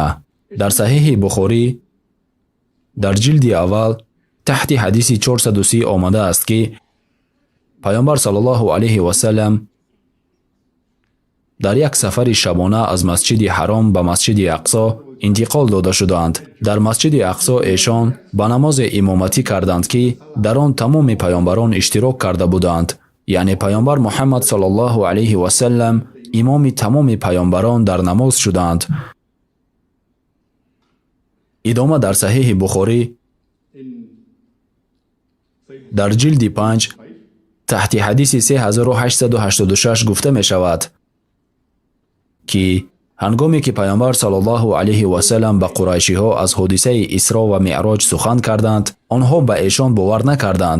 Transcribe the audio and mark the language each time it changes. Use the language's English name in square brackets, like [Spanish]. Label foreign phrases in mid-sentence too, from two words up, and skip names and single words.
[Tajik] дар саҳиҳи Бухорӣ дар ҷилди аввал таҳти ҳадиси 430 омадааст ки пайғамбар саллаллоҳу алайҳи васаллам дар як сафари шабона аз масҷиди ҳаром ба масҷиди Ақсо интиқол дода шуданд. дар масҷиди Ақсо эшон ба намозе имоматӣ карданд ки дар он тамоми паёнбарон иштирок карда буданд, [Persian] یعنی پیامبر محمد صلی الله علیه و سلم امام تمام پیامبران در نماز شدند. ادامه در صحیح بخاری در جلد 5 تحت حدیث 3886 گفته می شود که هنگامی که پیامبر صلی الله علیه و سلم به قریشی ها از حادثه اسرا و معراج سخن کردند، آنها به ایشان باور نکردند.